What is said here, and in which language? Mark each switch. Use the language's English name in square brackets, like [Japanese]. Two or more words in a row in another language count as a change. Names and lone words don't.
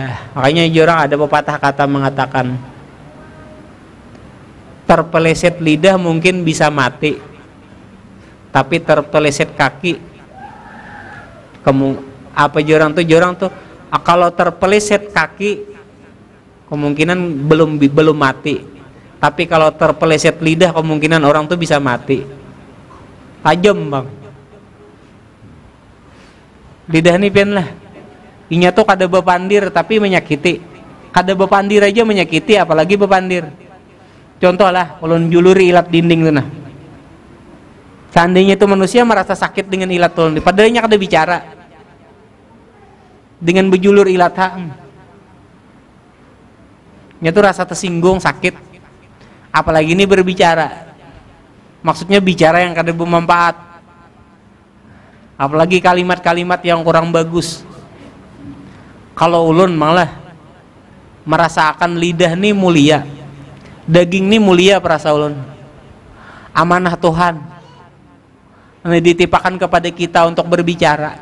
[Indonesian] Makanya orang ada pepatah kata mengatakan, terpeleset lidah mungkin bisa mati, tapi terpeleset kaki jorang tuh kalau terpeleset kaki kemungkinan belum mati, tapi kalau terpeleset lidah kemungkinan orang tuh bisa mati. [Banjar] Tajam bang lidah nih pian lah, inya tuh kada bepandir tapi menyakiti, kada bepandir aja menyakiti apalagi bepandir. Contoh lah ulun juluri ilat dinding tuh nah, seandainya itu manusia merasa sakit dengan ilat tuh, padahalnya kada bicara dengan bejulur ilat nya tuh rasa tersinggung sakit, apalagi ini berbicara, maksudnya bicara yang kada bermanfaat, apalagi kalimat-kalimat yang kurang bagus. Kalau ulun malah merasakan lidah nih mulia, daging nih mulia perasa ulun, amanah Tuhan ditimpakan kepada kita untuk berbicara.